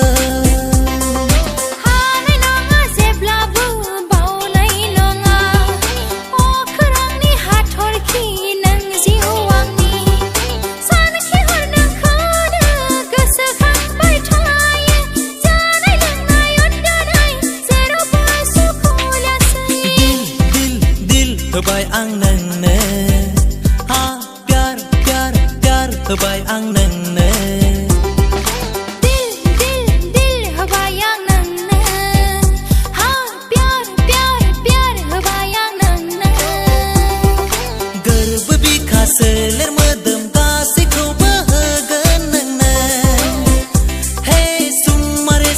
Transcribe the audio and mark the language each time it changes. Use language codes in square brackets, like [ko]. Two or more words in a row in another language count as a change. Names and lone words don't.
[brx] हानाय नङा जेब्लाबो बावनाय नङा अख्रांनि हाथरखि नों जिउ आंनि सानखि हर नोंखौनो गोसोखांबाय थायो जानाय लोंनाय उन्दुनाय जेरावबो सुखुलासै [hi] दिल दिल [brx] होबाय आं नोंनो हा [hi] प्यार प्यार प्यार [brx] होबाय आं नोंनो [hi] दिल दिल दिल [brx] होबाय आं नोंनो हा [hi] प्यार प्यार प्यार [brx] होबाय आं नोंनो गोरबो बिखा सोलेर मोदोम गासैखौबो होगोन नोंनो हे सुम्मा